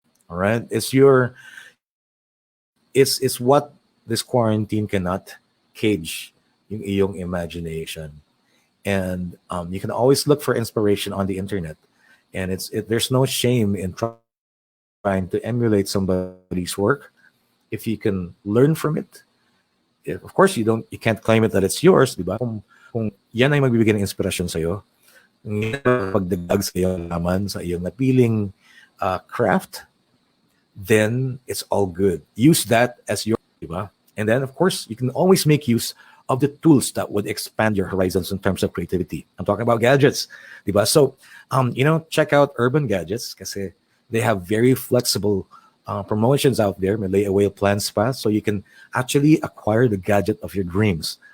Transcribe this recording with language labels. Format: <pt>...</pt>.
<en>All right, it's what this quarantine cannot cage yung iyong imagination. And you can always look for inspiration on the internet, and there's no shame in trying to emulate somebody's work if you can learn from it. Of course, you can't claim it that it's yours, di ba?</en> <tl>Kung yan ay magbibigay ng inspirasyon sa'yo, pagdagdag sa iyong laman, sa iyong napiling craft, then it's all good.</tl> <en>Use that as your, di ba? And then, of course, you can always make use of the tools that would expand your horizons in terms of creativity. I'm talking about gadgets, di ba? So, check out Urban Gadgets kasi they have very flexible promotions out there. May layaway plans pa. So you can actually acquire the gadget of your dreams.</en>